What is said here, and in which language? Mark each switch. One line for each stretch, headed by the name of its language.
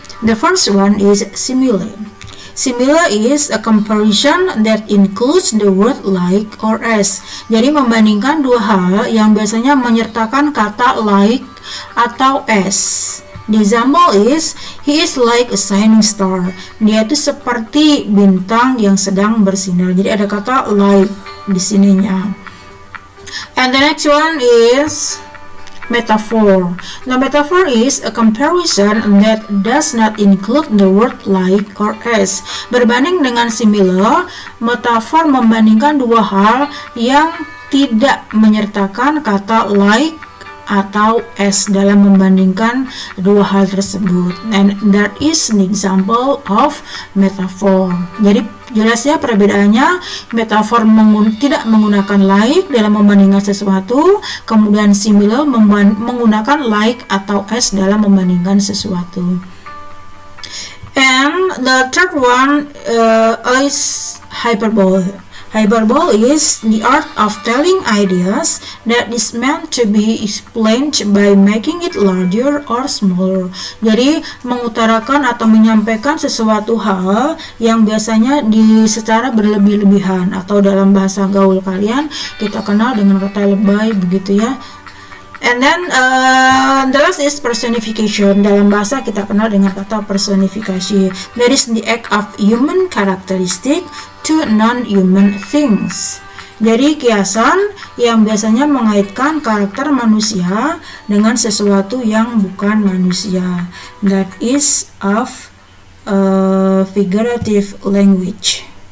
English: The first one is simile. Simile is a comparison that includes the word like or as.
Indonesian: Jadi membandingkan dua hal yang biasanya menyertakan kata like atau as.
English: The example is, he is like a shining star.
Indonesian: Dia itu seperti bintang yang sedang bersinar. Jadi ada kata like di sininya.
English: And the next one is metaphor. Now, metaphor is a comparison that does not include the word like or as.
Indonesian: Berbanding dengan simile, metafor membandingkan dua hal yang tidak menyertakan kata like atau as dalam membandingkan dua hal tersebut.
English: And that is an example of metaphor.
Indonesian: Jadi jelas ya perbedaannya, metafor tidak menggunakan like dalam membandingkan sesuatu, kemudian simile menggunakan like atau as dalam membandingkan sesuatu.
English: And the third one is hyperbole. Hyperbole is the art of telling ideas that is meant to be explained by making it larger or smaller.
Indonesian: Jadi mengutarakan atau menyampaikan sesuatu hal yang biasanya secara berlebih-lebihan, atau dalam bahasa gaul kalian kita kenal dengan kata lebay begitu ya.
English: And then the last is personification.
Indonesian: Dalam bahasa kita kenal dengan kata personifikasi.
English: That is the act of human characteristic to non-human things.
Indonesian: Jadi kiasan yang biasanya mengaitkan karakter manusia dengan sesuatu yang bukan manusia.
English: That is of figurative language.